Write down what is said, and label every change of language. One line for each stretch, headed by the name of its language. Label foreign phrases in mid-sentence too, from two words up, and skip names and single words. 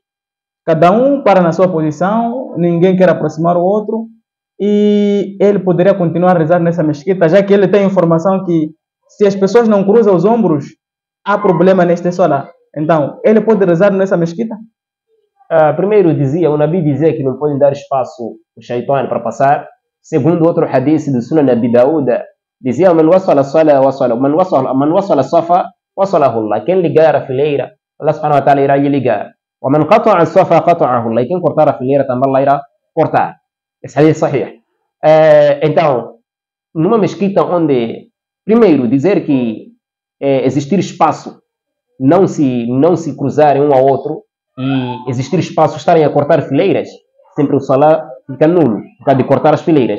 Portuguese: Cada um para na sua posição, ninguém quer aproximar o outro, e ele poderia continuar a rezar nessa mesquita, já que ele tem informação que se as pessoas não cruzam os ombros, há problema neste solar. Então, ele pode rezar nessa mesquita? Primeiro o Nabi dizia que não pode dar espaço ao shaitan para passar. Segundo outro hadith do Sunan Abi Daud, dizia:
Arabic: "من وصل صفا وصله الله."
Portuguese: Quem ligar a fileira, Allah
Arabic: سبحانه وتعالى
Portuguese: irá lhe ligar.
Arabic: "ومن قطع صفا قطعه الله."
Portuguese: Quem cortar a fileira também Allah irá cortar. Esse hadith é sahih. Então, numa mesquita onde, primeiro, dizer que existir espaço, não se cruzarem um ao outro, e existir espaço, estarem a cortar fileiras, sempre o salah fica nulo, por causa de cortar as fileiras.